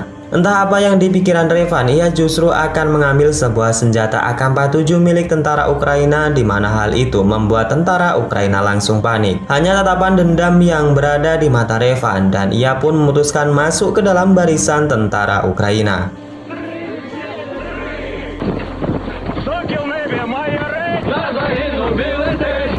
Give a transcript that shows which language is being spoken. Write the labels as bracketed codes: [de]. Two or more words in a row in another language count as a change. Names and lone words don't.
[id] Entah apa yang dipikiran Revan, ia justru akan mengambil sebuah senjata AK-47 milik tentara Ukraina, di mana hal itu membuat tentara Ukraina langsung panik. Hanya tatapan dendam yang berada di mata Revan, dan ia pun memutuskan masuk ke dalam barisan tentara Ukraina. [uk] Сокіл в небі має рейс, я загинув білий день.